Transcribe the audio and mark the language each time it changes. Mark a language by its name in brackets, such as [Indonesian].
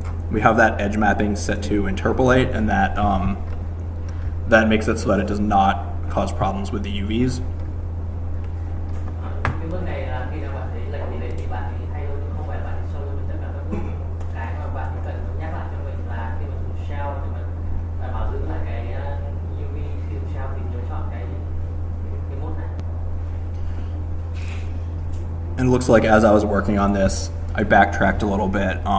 [English] We have that edge mapping set to interpolate, and that makes it so that it does not cause problems with the UVs. [Vietnamese] Cái bước này là khi nào bạn thấy lệch tỷ lệ thì bạn ấy thay thôi, không phải là bạn ấy show luôn tất cả các bước. Cái mà bạn cần nhắc lại cho mình là khi mà dùng shell thì mình đảm bảo giữ lại cái UV khi dùng shell thì nhớ chọn cái mode này. [English] And it looks like as I was working on this, I backtracked a little bit.